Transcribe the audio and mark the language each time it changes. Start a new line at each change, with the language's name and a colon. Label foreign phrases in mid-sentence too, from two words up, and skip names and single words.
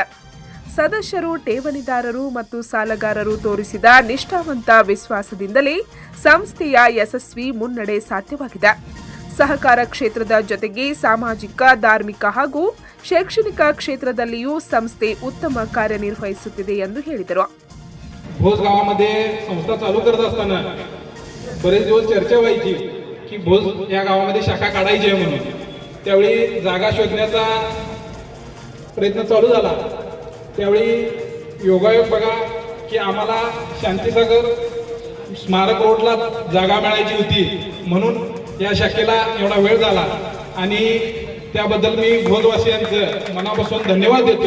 Kannada: ಸದಸ್ಯರು, ಠೇವಣಿದಾರರು ಮತ್ತು ಸಾಲಗಾರರು ತೋರಿಸಿದ ನಿಷ್ಠಾವಂತ ವಿಶ್ವಾಸದಿಂದಲೇ ಸಂಸ್ಥೆಯ ಯಶಸ್ವಿ ಮುನ್ನಡೆ ಸಾಧ್ಯವಾಗಿದೆ. ಸಹಕಾರ ಕ್ಷೇತ್ರದ ಜೊತೆಗೆ ಸಾಮಾಜಿಕ, ಧಾರ್ಮಿಕ ಹಾಗೂ ಶೈಕ್ಷಣಿಕ ಕ್ಷೇತ್ರದಲ್ಲಿಯೂ ಸಂಸ್ಥೆ ಉತ್ತಮ ಕಾರ್ಯನಿರ್ವಹಿಸುತ್ತಿದೆ ಎಂದು ಹೇಳಿದರು.
Marathi: भोज गावामध्ये संस्था चालू करत असताना बरेच दिवस चर्चा व्हायची की भोज या गावामध्ये शाखा काढायची आहे म्हणून. त्यावेळी जागा शोधण्याचा प्रयत्न चालू झाला. त्यावेळी योगायोग बघा की आम्हाला शांतीसागर स्मारक रोडला जागा मिळायची होती, म्हणून या शाखेला एवढा वेळ झाला आणि त्याबद्दल मी भोजवासियांचं मनापासून धन्यवाद देतो.